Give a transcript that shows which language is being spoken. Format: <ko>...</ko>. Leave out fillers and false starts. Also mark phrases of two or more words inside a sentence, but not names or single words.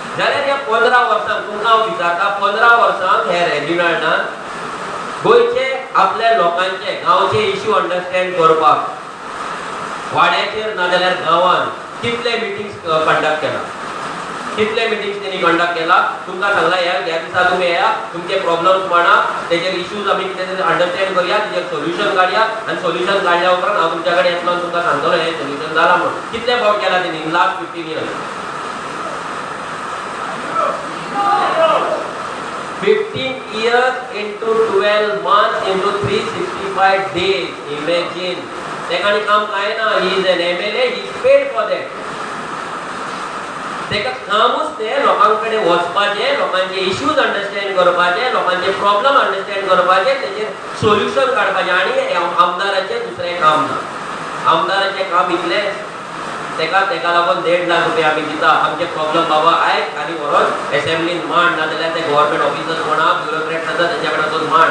<kok>जाल्यार ह्या 15 वर्सांक तुमकां हांव विचारता 15 वर्सांक हे रेजिमेंटान गोंयचे आपल्या लोकांचे गांवचे</kok> <en>issue understand</en> <kok>करपाक वाड्याचेर नाजाल्यार गांवांत कितले</kok> <en>meetings conduct</en> <kok>केला, कितले मिटिंग्स त्यांनी कंडक्ट केला. तुमकां सांगला ह्या दिसा तुमी येया, तुमचे प्रॉब्लेम्स म्हणा, तेजेर इश्यूज आमी कितें अंडरस्टँड करया, तेजेर सोल्युशन काडया आनी सोल्युशन काडल्या उपरांत हांव तुमच्या कडेन येतलो आनी तुमकां सांगतलो हें सोल्युशन जालां म्हणून. कितले फावट केला तेणी</kok> <en>in last 15 years. 15 years into 12 months into 365 days. Imagine.</en> <kok>तेकाणी काम काय ना.</kok> <en>He is an MLA. He is paid for that.</en> <kok>तेका कामूच ते लोकांकडे वचपाचे, लोकांचे</kok> <en>issues understand</en> <kok>करपाचे, लोकांचे</kok> <en>problem understand</en> <kok>करपाचे, तेजेर सोल्युशन काडपाचे. आनी आमदाराचे दुसरें काम ना. आमदाराचे काम इतलेंच. तेका लागून 1.5 लाख रुपया आमी दिता. आमचे प्रॉब्लेम बाबा आयक आनी व्हरोन असेंब्लीन मांड, नाजाल्यार ते</kok> <en>government officers</en> <kok>म्हणा, ब्युरोक्रेट्स आसा तेच्या कडेन वचून मांड.</kok>